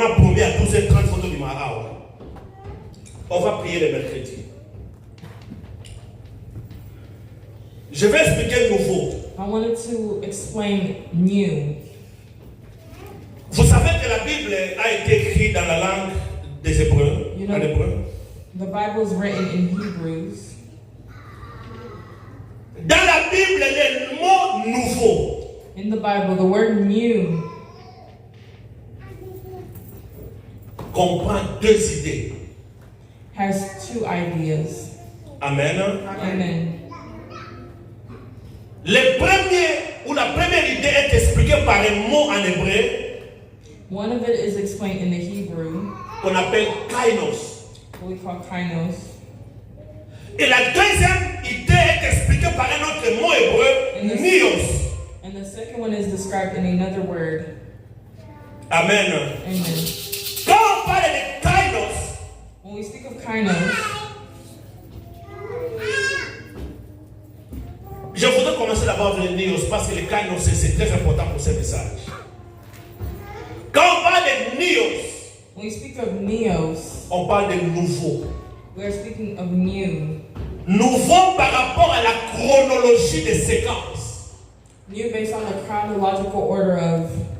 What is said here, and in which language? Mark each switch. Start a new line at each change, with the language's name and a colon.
French: combien à 12h30 photo du Mara. On va prier le mercredi. Je vais expliquer nouveau.
English: I wanted to explain new.
French: Vous savez que la Bible a été écrite dans la langue des Hébreux.
English: You know,
French: En hébreu.
English: the Bible is written in Hebrews.
French: Dans la Bible, les mots nouveaux
English: In the Bible, the word new
French: comprend deux idées.
English: has two ideas.
French: Amen.
English: Amen.
French: Le premier, ou la première idée est expliquée par un mot en hébreu
English: One of it is explained in the Hebrew,
French: qu'on appelle kainos.
English: what we call kainos.
French: Et la deuxième idée est expliquée par un autre mot hébreu, nios.
English: And the second one is described in another word.
French: Amen.
English: Amen.
French: Quand on parle de kainos,
English: When we speak of kainos,
French: je voudrais commencer d'abord avec le nios parce que le kainos c'est très important pour ce message. Quand on parle de nios,
English: when we speak of neos,
French: on parle de nouveau.
English: we are speaking of new.
French: Nouveau par rapport à la chronologie des séquences.
English: New based on the chronological order of.